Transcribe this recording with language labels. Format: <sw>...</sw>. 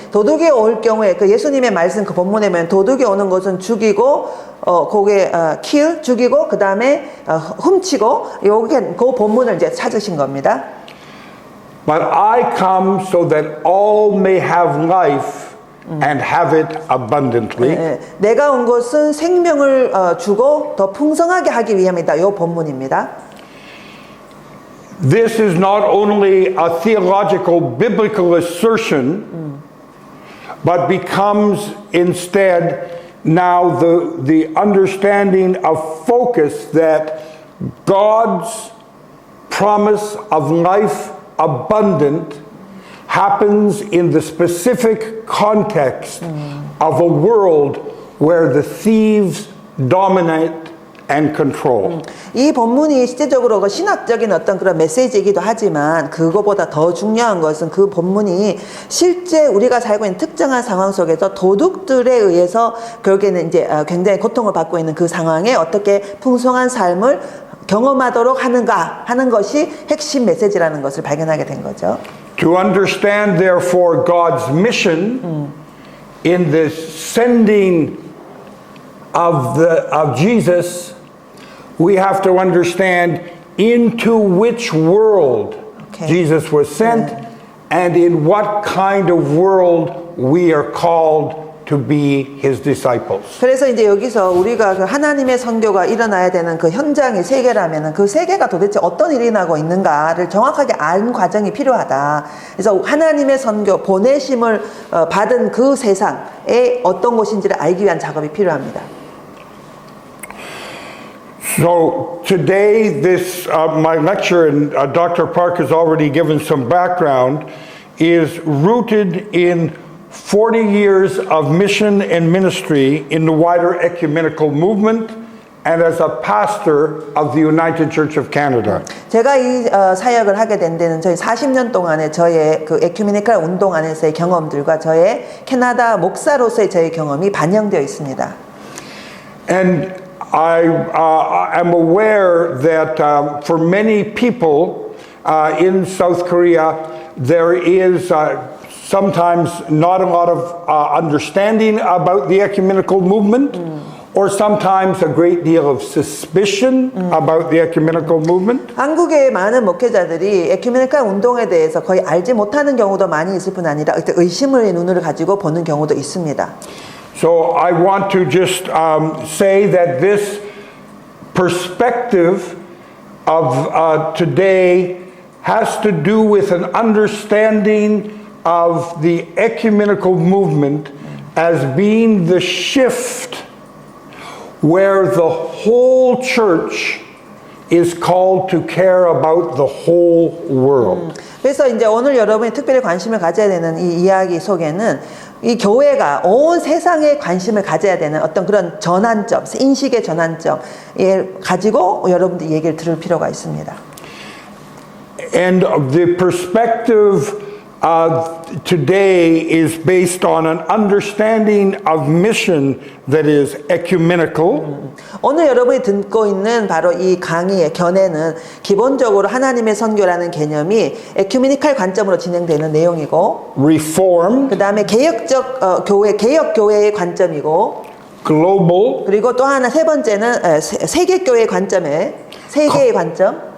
<ko>도둑이 올 경우에 그 예수님의 말씀 그 본문에 보면 도둑이 오는 것은 죽이고 kill 죽이고 그 다음에 훔치고 요게 그 본문을 이제 찾으신 겁니다.</ko> <en>But I come so that all may have life and have it abundantly.</en> <ko>내가 온 것은 생명을 주고 더 풍성하게 하기 위함이다. 요 본문입니다.</ko> <en>This is not only a theological biblical assertion, but becomes instead now the understanding of focus that God's promise of life abundant happens in the specific context of a world where the thieves dominate and control.</en> <ko>이 본문이 실제적으로 그 신학적인 어떤 그런 메시지이기도 하지만 그거보다 더 중요한 것은 그 본문이 실제 우리가 살고 있는 특정한 상황 속에서 도둑들에 의해서 결국에는 이제 굉장히 고통을 받고 있는 그 상황에 어떻게 풍성한 삶을 경험하도록 하는가 하는 것이 핵심 메시지라는 것을 발견하게 된 거죠.</ko> <en>To understand therefore God's mission in the sending of Jesus, we have to understand into which world Jesus was sent and in what kind of world we are called to be his disciples.</en> <ko>그래서 이제 여기서 우리가 그 하나님의 선교가 일어나야 되는 그 현장이 세계라면은 그 세계가 도대체 어떤 일이 나고 있는가를 정확하게 아는 과정이 필요하다. 그래서 하나님의 선교 보내심을 받은 그 세상에 어떤 곳인지를 알기 위한 작업이 필요합니다.</ko> <en>So today, my lecture, and Dr. Park has already given some background, is rooted in 40 years of mission and ministry in the wider ecumenical movement and as a pastor of the United Church of Canada.</en> <ko>제가 이 사역을 하게 된 데는 저희 40년 동안의 저의 그 에큐메니컬 운동 안에서의 경험들과 저의 캐나다 목사로서의 저의 경험이 반영되어 있습니다.</ko> <en>And I am aware that for many people in South Korea, there is sometimes not a lot of understanding about the ecumenical movement, or sometimes a great deal of suspicion about the ecumenical movement.</en> <ko>한국의 많은 목회자들이 에큐메니컬 운동에 대해서 거의 알지 못하는 경우도 많이 있을 뿐 아니라 의심의 눈을 가지고 보는 경우도 있습니다.</ko> <en>So I want to just say that this perspective of today has to do with an understanding of the ecumenical movement as being the shift where the whole church is called to care about the whole world.</en> <ko>그래서 이제 오늘 여러분이 특별히 관심을 가져야 되는 이 이야기 속에는 이 교회가 온 세상에 관심을 가져야 되는 어떤 그런 전환점, 인식의 전환점을 가지고 여러분들 얘기를 들을 필요가 있습니다.</ko> <en>And the perspective today is based on an understanding of mission that is ecumenical.</en> <ko>오늘 여러분이 듣고 있는 바로 이 강의의 견해는 기본적으로 하나님의 선교라는 개념이 에큐메니컬 관점으로 진행되는 내용이고,</ko> <en>Reformed,</en> <ko>그 다음에 개혁적 교회, 개혁 교회의 관점이고,</ko> <en>global,</en> <ko>그리고 또 하나 세 번째는 세계 교회의 관점에 세계의 관점,</ko>